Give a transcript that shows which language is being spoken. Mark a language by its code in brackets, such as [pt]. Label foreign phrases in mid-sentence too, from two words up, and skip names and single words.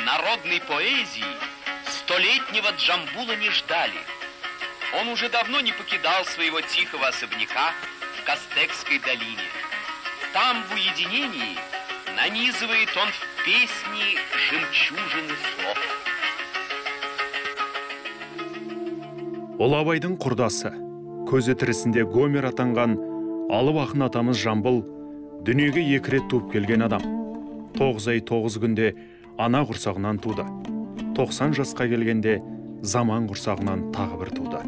[ru] народной поэзии столетнего Джамбула не ждали. Он уже давно не покидал своего тихого особняка в Кастекской долине. Там, в уединении, нанизывает он в песни жемчужины слов. [kk] Ол Абайдың құрдасы, көзі тірісінде Гомер атанған алып ақын атамыз Жамбыл дүниеге 2 рет туып келген адам. 9 ай 9 күнде ана құрсағынан туды. 90 жасқа келгенде заман құрсағынан тағы бір туды.